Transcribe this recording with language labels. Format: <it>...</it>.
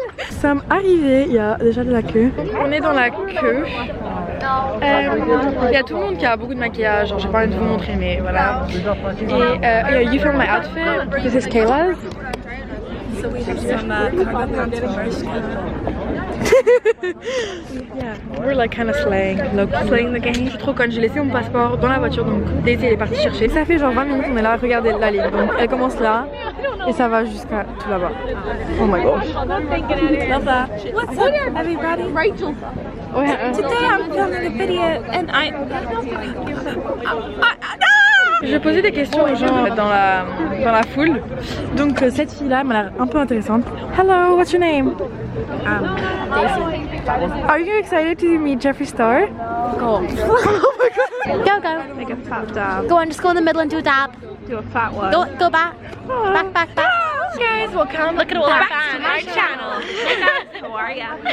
<fr>Nous sommes arrivés, il y a déjà de la queue. On est dans la queue. Il y a tout le monde qui a beaucoup de maquillage, genre j'ai pas envie de vous montrer mais voilà.</fr> <en>Et you filmed my outfit, this is Kayla's. So we have some cargo pants from Bershka. Yeah, we're like kind of slaying the game.</en> <fr>Je suis trop conne, j'ai laissé mon passeport dans la voiture donc Daisy elle est partie chercher. Ça fait genre 20 minutes on est là, regardez la ligne. Donc elle commence là et ça va jusqu'à tout là-bas.</fr> <en>Oh my gosh. Love that. What's up, everybody? Rachel. Today I'm filming a video and</en> <fr>Je posais des questions aux gens dans la foule. Donc cette fille-là m'a l'air un peu intéressante.</fr> <en>Hello, what's your name? Daisy. Are you excited to meet Jeffree Star? Go. Go, go. Make a fat dab. Go on, just go in the middle and do a dab. Do a fat one. Go back. Back, back, back. Guys, welcome. Look at all our back fans. to my channel. Hey guys, how are ya?</en>